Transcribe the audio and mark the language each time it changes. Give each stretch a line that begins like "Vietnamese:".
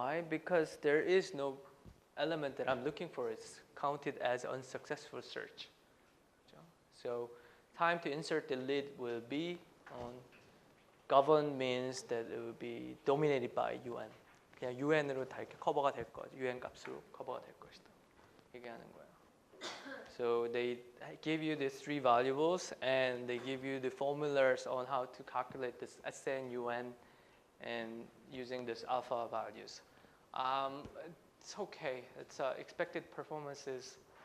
English: Because there is no element that I'm looking for. It's counted as unsuccessful search. So time to insert delete will be on govern means that it will be dominated by UN.
Korean: 그냥 UN으로 다 이렇게 커버가 될 거죠. UN 값으로 커버가 될 것이다. 얘기하는 거예요.
English: So they give you these three variables and they give you the formulas on how to calculate this SN, UN, and using this alpha values. It's okay. It's expected performances.